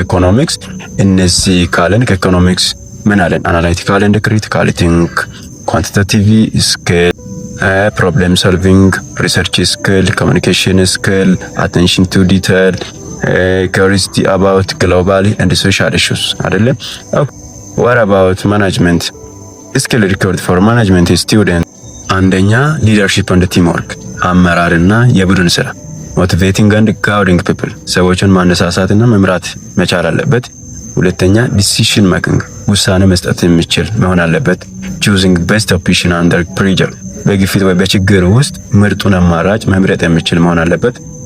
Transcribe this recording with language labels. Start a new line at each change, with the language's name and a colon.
Amharic: ከኢኮኖሚክስ እነዚህ ካለን ከኢኮኖሚክስ ምን አለን?
English: አናላይቲካል ኤንድ ክሪቲካል ቲንክ፣ ኳንቲቴቲቭ ስኪል፣ ፕሮብሌም ሶልቪንግ፣ ሪሰርች ስኪል፣ ኮሙኒኬሽን ስኪል፣ አቴንሽን ቱ ዲቴል፣ curiosity about global and social issues
Amharic: አይደለም?
English: what about management skill required for management student?
Amharic: አንደኛ
English: leadership and teamwork
Amharic: አመራርና የቡድን ስራ
English: motivating and guiding people
Amharic: ሰዎችን ማነሳሳትና መምራት መቻል አለበት። ሁለተኛ
English: decision making
Amharic: ውሳኔ መስጠት የሚችል መሆን አለበት።
English: choosing best option under pressure
Amharic: በግፊት ወይ በችግር ውስጥ ምርጡን አማራጭ መምረጥ የሚችል መሆን አለበት።